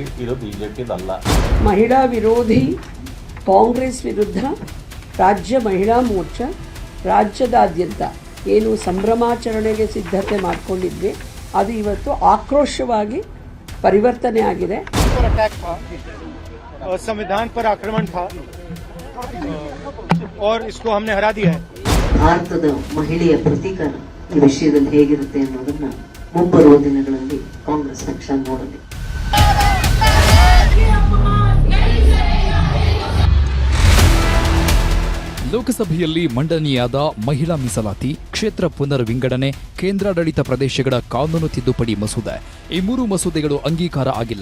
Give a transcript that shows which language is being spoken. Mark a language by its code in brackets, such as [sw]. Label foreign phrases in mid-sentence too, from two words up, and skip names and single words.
[kn] ಇದು ಬಿಜೆಪಿದಲ್ಲ. ಮಹಿಳಾ ವಿರೋಧಿ ಕಾಂಗ್ರೆಸ್ ವಿರುದ್ಧ ರಾಜ್ಯ ಮಹಿಳಾ ಮೋರ್ಚಾ ರಾಜ್ಯದಾದ್ಯಂತ ಏನು ಸಂಭ್ರಮಾಚರಣೆಗೆ ಸಿದ್ಧತೆ ಮಾಡಿಕೊಂಡಿದ್ವಿ, ಅದು ಇವತ್ತು ಆಕ್ರೋಶವಾಗಿ ಪರಿವರ್ತನೆ ಆಗಿದೆ. [hi] संविधान पर आक्रमण था और इसको हमने हरा दिया है. [kn] ಭಾರತದ ಮಹಿಳೆಯ ಪ್ರತೀಕಾರ ಈ ವಿಷಯದಲ್ಲಿ ಹೇಗಿರುತ್ತೆ ಅನ್ನೋದನ್ನ ಮುಂಬರುವ ದಿನಗಳಲ್ಲಿ ಕಾಂಗ್ರೆಸ್ ಪಕ್ಷ ನೋಡಲಿ. ಲೋಕಸಭೆಯಲ್ಲಿ ಮಂಡನೆಯಾದ ಮಹಿಳಾ ಮೀಸಲಾತಿ, ಕ್ಷೇತ್ರ ಪುನರ್ ವಿಂಗಡಣೆ, ಕೇಂದ್ರಾಡಳಿತ ಪ್ರದೇಶಗಳ ಕಾನೂನು ತಿದ್ದುಪಡಿ ಮಸೂದೆ, ಈ ಮೂರು ಮಸೂದೆಗಳು ಅಂಗೀಕಾರ ಆಗಿಲ್ಲ.